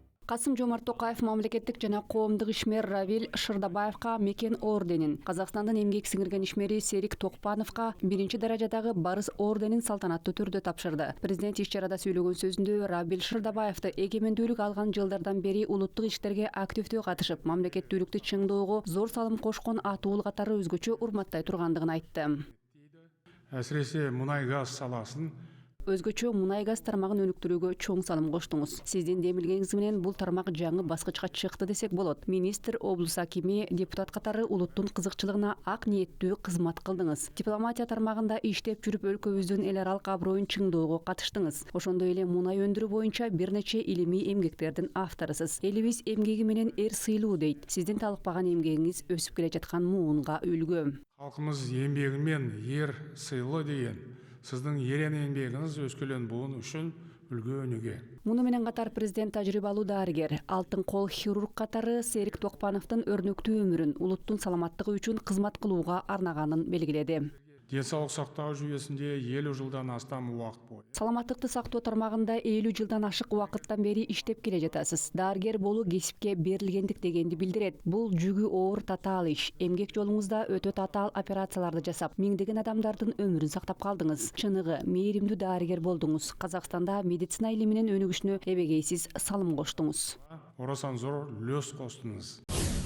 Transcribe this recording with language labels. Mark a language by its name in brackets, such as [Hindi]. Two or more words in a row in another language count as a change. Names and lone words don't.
[Kyrgyz] Касым-Жомарт Токаев мамлекеттик жана коомдук ишмер Равиль Шырдабаевка мекен орденин, Казакстандын эмгек сиңирген ишмери Серик Токпановка биринчи даражадагы барыс орденин салтанаттуу түрдө тапшырды. Президент иш-чарада сүйлөгөн сөзүндө Равиль Шырдабаевди эгемендүүлүк алган жылдардан бери улуттук иштерге активдүү катышып, мамлекеттүүлүктү чыңдоого зор салым кошкон атуул катары өзгөчө урматтай тургандыгын айтты. [Kazakh] Әсіресе мұнай-газ саласын [Kyrgyz] Өзгөчө мунай-газ тармагын өнүктүрүүгө чоң салым коштуңуз. Сиздин демилгениңиз менен бул тармак жаңы баскычка чыкты десек болот. Министр, облус акими, депутат катары улуттун кызыкчылыгына ак ниеттүү кызмат кылдыңыз. Дипломатия тармагында иштеп жүрүп өлкөбүздүн эл аралык аброюн чыңдоого катыштыңыз. Ошондой эле мунай өндүрүү боюнча бир нече илимий эмгектердин авторысыз. Элибиз эмгеги менен эр сыйлуу дейт. Сиздин талыкпаган эмгегиңиз өсүп келе жаткан муунга үлгү. [Kazakh] халқымыз еңбегімен ер сыйлы деген сіздің ерен еңбегіңіз өскелең буын үшін үлгі өнеге. [Kyrgyz] Муну менен катар президент тажрыйбалуу дарыгер, алтын кол хирург катары Серик Токпановдун өрнөктүү өмүрүн улуттун саламаттыгы үчүн кызмат кылууга арнаганын белгиледи. [Kazakh] Денсаулық сақтау жүйесінде 50 жылдан астам уақыт бойы. [Kyrgyz] Саламаттыкты сактоо тармагында 50 жылдан ашык убакыттан бери иштеп келе жатасыз. Дарыгер болуу кесипке берилгендик дегенди билдирет. Бул жүгү оор татаал иш. Эмгек жолуңузда өтө татаал операцияларды жасап, миңдеген адамдардын өмүрүн сактап калдыңыз. Чыныгы, мээримдүү дарыгер болдуңуз. Казакстанда медицина илиминин өнүгүшүнө эбегейсиз салым коштуңуз. [Kazakh] Орасан зор үлес қостыңыз.